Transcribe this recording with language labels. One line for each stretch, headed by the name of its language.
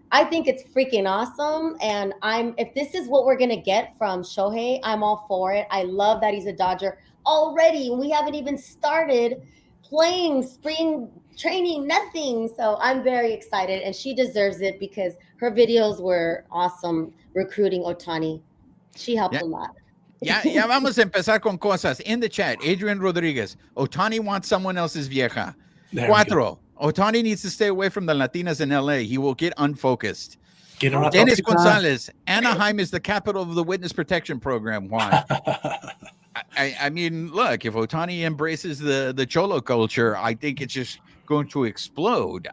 English: I think it's freaking awesome, and if this is what we're gonna get from Shohei, I'm all for it. I love that he's a Dodger already. We haven't even started playing spring training, nothing. So I'm very excited, and she deserves it because her videos were awesome recruiting Ohtani. She helped Yeah. a lot.
Spanish: Ya vamos a empezar con cosas.
English: In the chat, Adrian Rodriguez. Ohtani wants someone else's vieja. There we go. 4. Ohtani needs to stay away from the Latinas in LA. He will get unfocused. Get her Dennis
Spanish: tóxica.
English: Gonzalez. Anaheim is the capital of the witness protection program. Juan. I mean, look, if Ohtani embraces the Cholo culture, I think it's just going to explode.